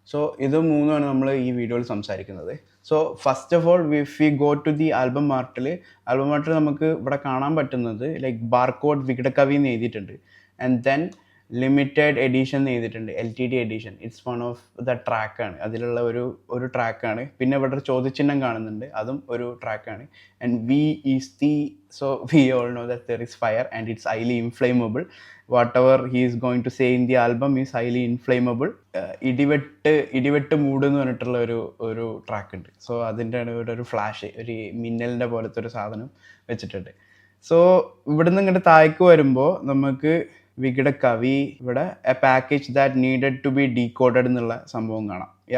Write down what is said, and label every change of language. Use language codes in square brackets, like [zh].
[ml] So ഇത് മൂന്നുമാണ് നമ്മൾ ഈ വീഡിയോയിൽ സംസാരിക്കുന്നത്. [en] so first of all if we go to the album [ml] ആർട്ടിൽ നമുക്ക് ഇവിടെ കാണാൻ പറ്റുന്നത് ലൈക്ക് ബാർകോഡ് വികടകവി എന്ന് എഴുതിയിട്ടുണ്ട്. [en] and then limited edition [ml] എന്ന് എഴുതിയിട്ടുണ്ട്, LTD edition. [en] it's one of the [ml] ട്രാക്കാണ്, അതിലുള്ള ഒരു ട്രാക്കാണ്. പിന്നെ ഇവിടെ ഒരു ചോദ്യചിഹ്നം കാണുന്നുണ്ട്, അതും ഒരു ട്രാക്കാണ്. [en] And we is the, so we all know that there is fire and it's highly inflammable. whatever he is going to say in the album is highly inflammable. [ml] ഇടിവെട്ട് mood എന്ന് പറഞ്ഞിട്ടുള്ള ഒരു ട്രാക്ക് ഉണ്ട്. സോ അതിൻ്റെ ഇവിടെ ഒരു flash, ഒരു മിന്നലിൻ്റെ പോലത്തെ ഒരു സാധനം വെച്ചിട്ടുണ്ട്. സോ ഇവിടുന്ന് ഇങ്ങോട്ട് താഴേക്ക് വരുമ്പോൾ നമുക്ക് വികടകവി ഇവിടെ [en] a package that needed to be decoded [ml] എന്നുള്ള സംഭവം കാണാം.